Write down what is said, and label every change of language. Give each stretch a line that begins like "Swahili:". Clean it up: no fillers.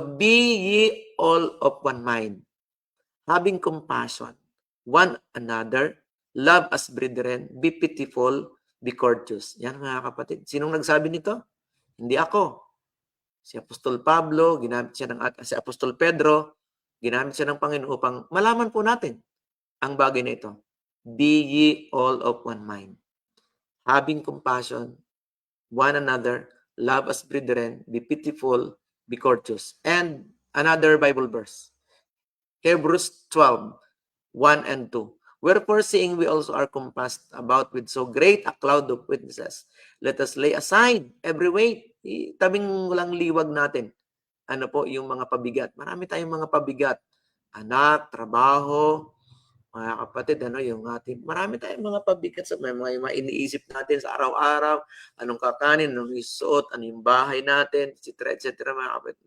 English: Be ye all of one mind, having compassion one another, love as brethren, be pitiful, be courteous.
Filipino: Yan mga kapatid. Sinong nagsabi nito? Hindi ako. Si Apostol Pablo, si Apostol Pedro, ginamit siya ng Panginoon upang malaman po natin ang bagay na ito.
English: Be ye all of one mind, having compassion one another, love as brethren, be pitiful, be courteous. And another Bible verse, Hebrews 12, 1 and 2. Wherefore, seeing we also are compassed about with so great a cloud of witnesses, let us lay aside every weight.
Filipino: Tabing walang liwag natin. Yung mga pabigat. Marami tayong mga pabigat. Anak, trabaho, mga kapatid, yung ating, marami tayong mga pabigat sa mga iniisip natin sa araw-araw, anong kakanin, anong isuot, ano yung bahay natin, etc. Mga kapatid.